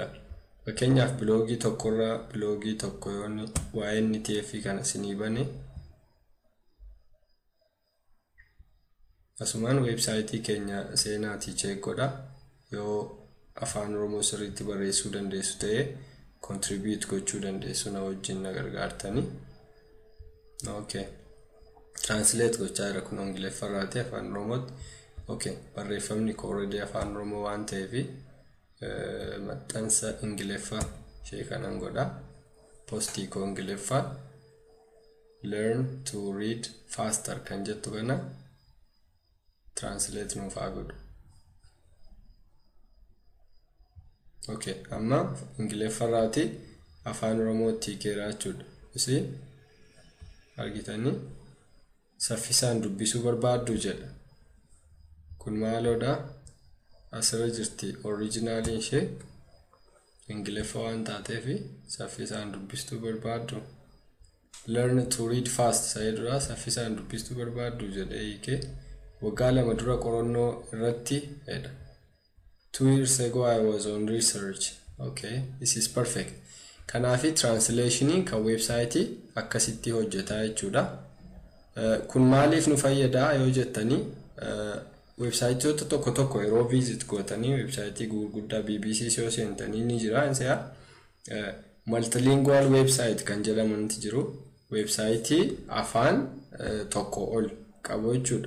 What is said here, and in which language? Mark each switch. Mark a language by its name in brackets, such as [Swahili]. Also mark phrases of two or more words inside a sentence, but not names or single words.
[Oromo] Fakkeenyaaf bloogii tokkorraa bloogii tokko yoonni waa'ee NTF kana sinii bane asumaan website keenya seenaatii check godha yoo afaan Oromoo sirriitti barreessuu dandeessu ta'e contribute gochuu dandeessu na wajjin na gargaartanii. Okay translate gochaa jira kun ingiliffarraati afaan Oromootti. Okay barreeffamni ko already afaan Oromoo waan ta'eef maxxansa ingiliffa ishee kanan godha postii ko ingiliffa [English] learn to read faster [Oromo] kan jettu kana translate nuuf haa godhu. Okay amma ingiliffarraati afaan Oromootti hiikeera jechuudha. Isii argitanii saffisaan dubbisuu barbaaddu jedha kun maaloodha asirra jirti original ishee ingiliffa waan taateef saffisaan dubbistuu barbaaddu [English] learn to read fast [Oromo] sayedura saffisaan dubbistuu barbaaddu jedhee hiike waggaa 2 dura qorannoo irratti jedha [English] 2 years ago I was on research. Okay this is perfect. [Oromo] Kanaafi translation kan website akkasitti hojjetaa jechuudha. Kun maaliif nu fayyada yoo jettanii website tokko yeroo visit gootanii website gurguddaa BBC soo seentanii ni jira insa [English] multilingual website [Oromo] kan jedhamanti jiru website afaan tokko ol qabu jechuudha.